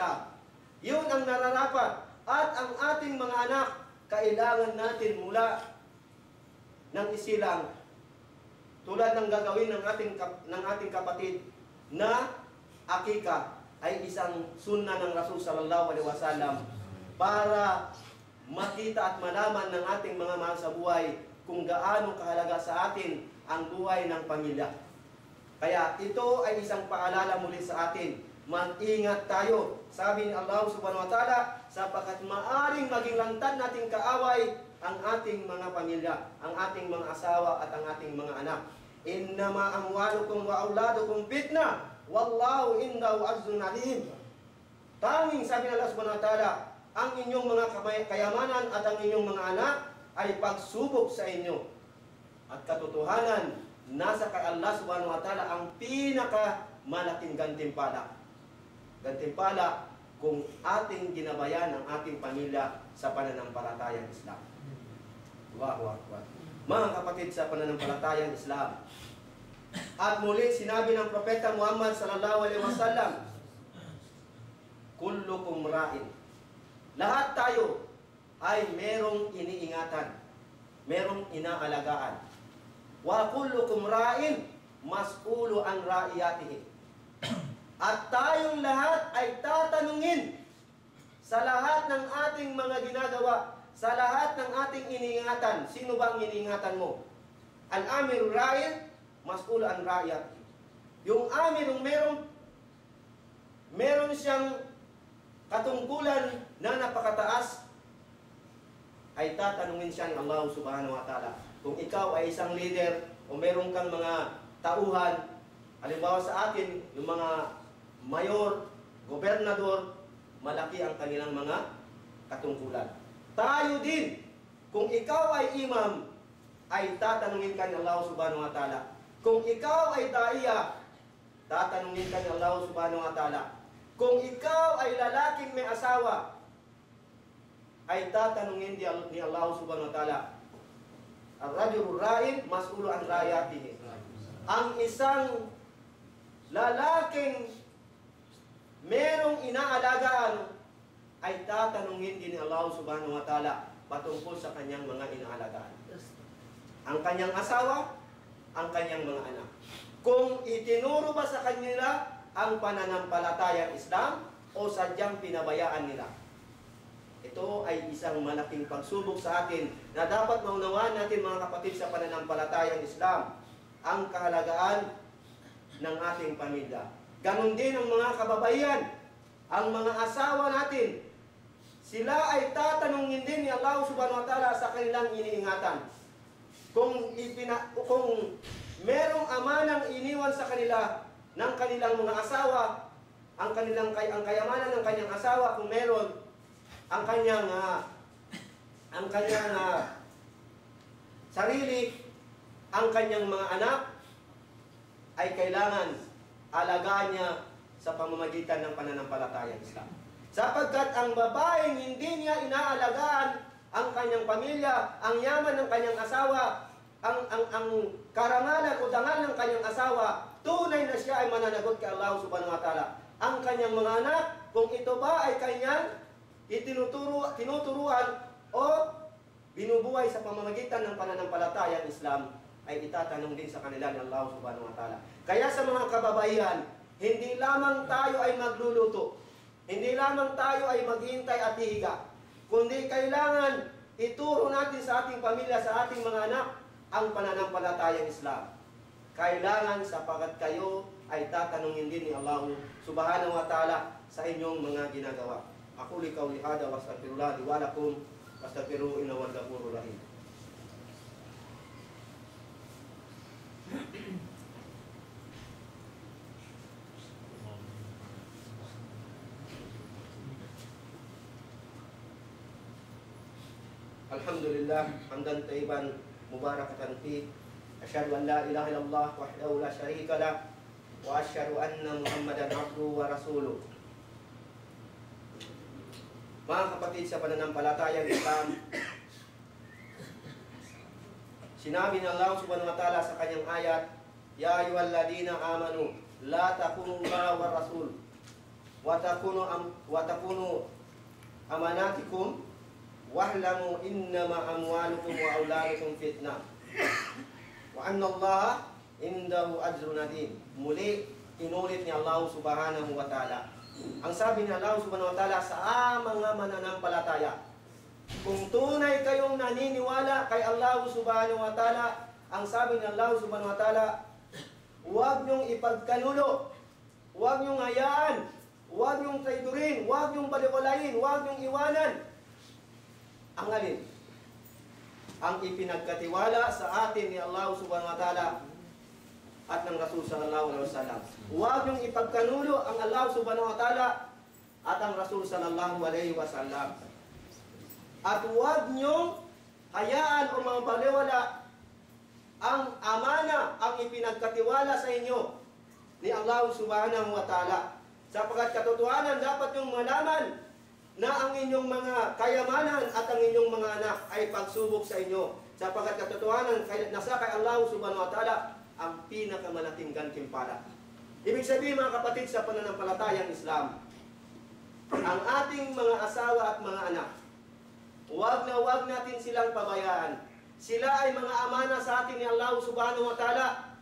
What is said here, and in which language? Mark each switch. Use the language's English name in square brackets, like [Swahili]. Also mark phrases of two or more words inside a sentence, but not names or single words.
[Filipino] Yun ang nararapat. At ang ating mga anak, kailangan natin mula ng isilang, tulad ng gagawin ng ating kapatid na akika, ay isang sunna ng Rasul [Arabic] صلى الله عليه وسلم [Filipino] para makita at malaman ng ating mga mahal sa buhay kung gaano kahalaga sa atin ang buhay ng pamilya. Kaya ito ay isang paalala muli sa atin. Mag-ingat tayo. Sabi ni Allah [Arabic] سبحانه وتعالى, [Filipino] sapagkat maaring maging lantad nating kaaway ang ating mga pamilya, ang ating mga asawa at ang ating mga anak. [Arabic] إنما أموالكم وأولادكم فتنة والله عنده أجر عظيم. [Filipino] Tanging sabi ng Allah [Arabic] سبحانه وتعالى, [Filipino] ang inyong mga kayamanan at ang inyong mga anak ay pagsubok sa inyo. At katotohanan, nasa kay Allah [Arabic] سبحانه وتعالى [Filipino] ang pinakamalaking gantimpala. Gantimpala kung ating ginabayan ang ating pamilya sa pananampalatayang Islam. [Arabic] الله أكبر. [Filipino] Mga kapatid sa pananampalatayang Islam. At muli sinabi ng Propeta Muhammad [Arabic] صلى الله عليه وسلم, كلكم راع. [Filipino] Lahat tayo ay merong iniingatan, merong inaalagaan. [Arabic] وكلكم راع مسؤول عن رعيته. [Filipino] At tayong lahat ay tatanungin sa lahat ng ating mga ginagawa, sa lahat ng ating iniingatan. Sino bang iniingatan mo? [Arabic] الأمير راع مسؤول عن رعيته. [Filipino] Yung amirong meron siyang katungkulan na napakataas, ay tatanungin siya ng Allah [Arabic] سبحانه وتعالى. [Filipino] Kung ikaw ay isang leader o meron kang mga tauhan, halimbawa sa atin, yung mga mayor, gobernador, malaki ang kanilang mga katungkulan. Tayo din, kung ikaw ay imam, ay tatanungin ka ng Allah [Arabic] سبحانه وتعالى. [Filipino] Kung ikaw ay daiya, tatanungin ka ng Allah [Arabic] سبحانه وتعالى. [Filipino] Kung ikaw ay lalaking may asawa, ay tatanungin ni Allah [Arabic] سبحانه وتعالى. الرجل راع مسؤول عن رعيته. [Filipino] Ang isang lalaking merong inaalagaan ay tatanungin din ni Allah [Arabic] سبحانه وتعالى [Filipino] patungkol sa kanyang mga inaalagaan. Ang kanyang asawa, ang kanyang mga anak. Kung itinuro ba sa kanila ang pananampalatayang Islam o sadyang pinabayaan nila. Ito ay isang malaking pagsubok sa atin na dapat maunawaan natin, mga kapatid, sa pananampalatayang Islam, ang kahalagaan ng ating pamilya. Ganon din ang mga kababaihan, ang mga asawa natin. Sila ay tatanungin din ni Allah [Arabic] سبحانه وتعالى [Filipino] sa kanilang iniingatan. Kung merong amanang iniwan sa kanila ng kanilang mga asawa, ang kayamanan ng kanyang asawa, kung meron, ang kanyang sarili, ang kanyang mga anak, ay kailangan alagaan niya sa pamamagitan ng pananampalatayang Islam. Sapagkat ang babaeng hindi niya inaalagaan ang kanyang pamilya, ang yaman ng kanyang asawa, ang karangalan o dangal ng kanyang asawa, tunay na siya ay mananagot kay Allah [Arabic] سبحانه وتعالى. [Filipino] Ang kanyang mga anak, kung ito ba ay kanyang tinuturuan o binubuhay sa pamamagitan ng pananampalatayang Islam, ay itatanong din sa kanila ni Allah [Arabic] سبحانه وتعالى. [Filipino] Kaya sa mga kababaihan, hindi lamang tayo ay magluluto, hindi lamang tayo ay maghihintay at hihiga, kundi kailangan ituro natin sa ating pamilya, sa ating mga anak, ang pananampalatayang Islam. Kailangan, sapagat kayo ay tatanungin din ni Allah [Arabic] سبحانه وتعالى [Filipino] sa inyong mga ginagawa. [Arabic] أقول قولي هذا وأستغفر الله لي ولكم واستغفروه إنه هو الغفور الرحيم. الحمد لله حمدا طيبا مباركا في. أشهد أن لا إله إلا الله وحده لا شريك له وأشهد أن محمدا عبده ورسوله. [Filipino] Mga kapatid sa pananampalatayang Islam, sinabi ng Allah [Arabic] سبحانه وتعالى [Filipino] sa kanyang ayat, [Arabic] يا أيها الذين آمنوا لا تخونوا الله والرسول وتخونوا أماناتكم واعلموا أنما أموالكم وأولادكم فتنة وأن الله عنده أجر عظيم. [Filipino] Muli inulit ni Allah [Arabic] سبحانه وتعالى. [Filipino] Ang sabi ni Allah [Arabic] سبحانه وتعالى [Filipino] sa mga mananampalataya, kung tunay kayong naniniwala kay Allah [Arabic] سبحانه وتعالى, [Filipino] ang sabi ni Allah [Arabic] سبحانه وتعالى, [Filipino] huwag niyong ipagkanulo, huwag niyong hayaan, huwag niyong traidorin, huwag niyong baliwalayin, huwag niyong iwanan. Ang alin? Ang ipinagkatiwala sa atin ni Allah [Arabic] سبحانه وتعالى [Filipino] at ng Rasul [Arabic] صلى الله عليه وسلم. [Filipino] Huwag niyong ipagkanulo ang Allah [Arabic] سبحانه وتعالى [Filipino] at ang Rasul [Arabic] صلى الله عليه وسلم. [Filipino] At huwag niyong hayaan o mabaliwala ang amana, ang ipinagkatiwala sa inyo ni Allah [Arabic] سبحانه وتعالى. [Filipino] Sapagkat katotohanan dapat niyong malaman na ang inyong mga kayamanan at ang inyong mga anak ay pagsubok sa inyo. Sapagkat katotohanan nasa kay Allah [Arabic] سبحانه وتعالى [Filipino] ang pinakamalaking gantimpala. Ibig sabihin mga kapatid sa pananampalatayang Islam, ang ating mga asawa at mga anak, huwag natin silang pabayaan. Sila ay mga amana sa atin ni Allah [Arabic] سبحانه وتعالى.